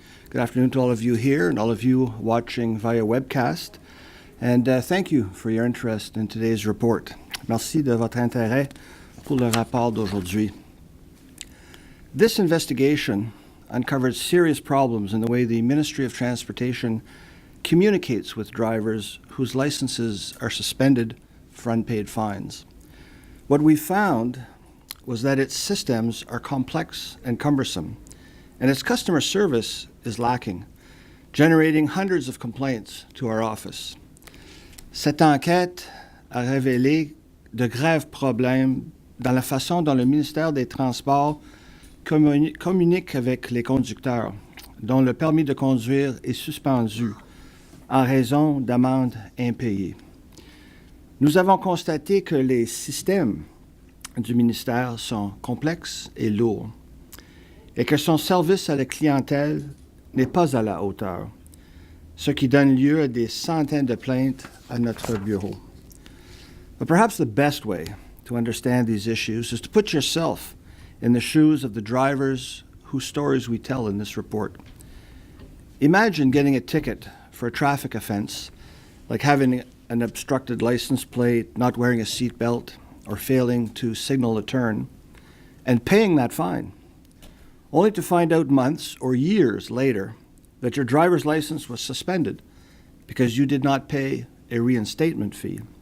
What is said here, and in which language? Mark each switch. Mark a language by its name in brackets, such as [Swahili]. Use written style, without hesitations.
[English] Good afternoon to all of you here and all of you watching via webcast. And thank you for your interest in today's report. [French] Merci de votre intérêt pour le rapport d'aujourd'hui. [English] This investigation uncovered serious problems in the way the Ministry of Transportation communicates with drivers whose licenses are suspended for unpaid fines. What we found was that its systems are complex and cumbersome, and its customer service is lacking, generating hundreds of complaints to our office. [French] Cette enquête a révélé de graves problèmes dans la façon dont le Ministère des Transports communique avec les conducteurs, dont le permis de conduire est suspendu en raison d'amendes impayées. Nous avons constaté que les systèmes du ministère sont complexes et lourds, et que son service à la clientèle n'est pas à la hauteur, ce qui donne lieu à des centaines de plaintes à notre bureau. [English] But perhaps the best way to understand these issues is to put yourself in the shoes of the drivers whose stories we tell in this report. Imagine getting a ticket for a traffic offense, like having an obstructed license plate, not wearing a seatbelt, or failing to signal a turn, and paying that fine, only to find out months or years later that your driver's license was suspended because you did not pay a reinstatement fee.